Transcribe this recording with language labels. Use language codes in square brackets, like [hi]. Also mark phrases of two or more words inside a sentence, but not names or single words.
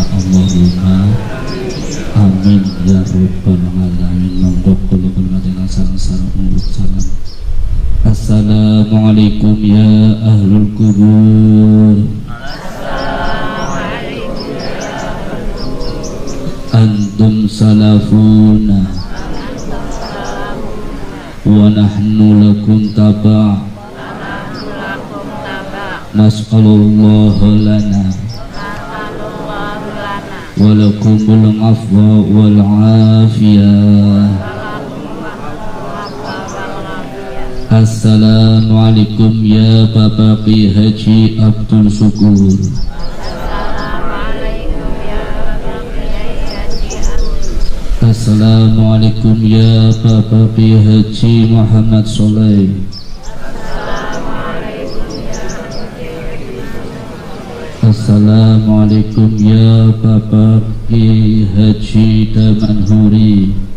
[ar] اللهم آمين يا رب العالمين. [jv] Monggo kula panjenengan sareng-sareng muluk salam. [ar] السلام عليكم يا أهل القبور. أنتم سلفنا ونحن لكم تبع نسأل الله لنا ولكم العفو والعافية. السلام عليكم يا [jv] Bapak Ki Haji Abdul Syukur. [ar] السلام عليكم يا [jv] Bapak Ki Haji Muhammad Soleh. [ar] السلام عليكم يا [jv] Bapak Ki Haji Damanhuri.